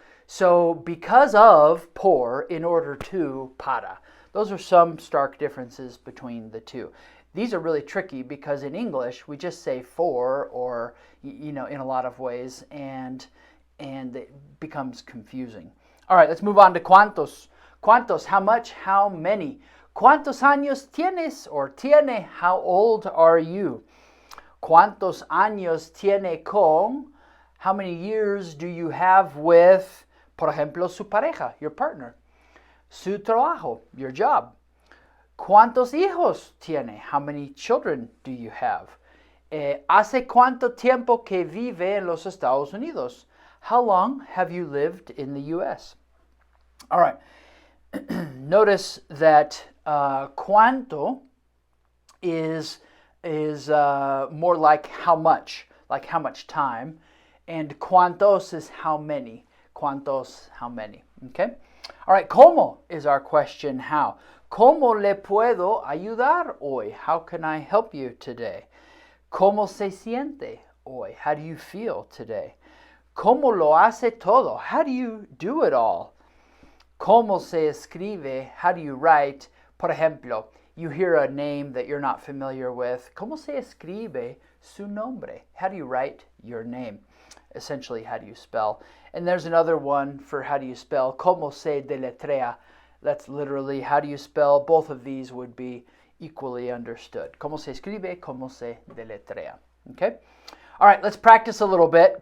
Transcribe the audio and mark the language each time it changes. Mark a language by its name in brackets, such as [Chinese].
[English] So because of por, in order to para. Those are some stark differences between the two. These are really tricky because in English we just say for, or in a lot of ways, and it becomes confusing. All right, let's move on to cuántos. Cuántos, how much, how many. [Spanish] ¿Cuántos años tienes or tiene? [English] How old are you? [Spanish] ¿Cuántos años tiene con? [English] How many years do you have with, [Spanish] por ejemplo, su pareja, [English] your partner? [Spanish] Su trabajo, [English] your job. [Spanish] ¿Cuántos hijos tiene? [English] How many children do you have? [Spanish] ¿Hace cuánto tiempo que vive en los Estados Unidos? [English] How long have you lived in the U.S.? All right. Notice that cuánto is more like how much time, and cuántos is how many. Cuántos, how many. Okay? All right, ¿cómo is our question, how? [Spanish] ¿Cómo le puedo ayudar hoy? [English] How can I help you today? [Spanish] ¿Cómo se siente hoy? [English] How do you feel today? [Spanish] ¿Cómo lo hace todo? [English] How do you do it all? [Spanish] ¿Cómo se escribe? [English] How do you write? [Spanish] Por ejemplo, [English] you hear a name that you're not familiar with. [Spanish] ¿Cómo se escribe su nombre? [English] How do you write your name? Essentially, how do you spell? And there's another one for how do you spell. [Spanish] ¿Cómo se deletrea? [English] That's literally how do you spell. Both of these would be equally understood. [Spanish] ¿Cómo se escribe? ¿Cómo se deletrea? [English] Okay? All right, let's practice a little bit.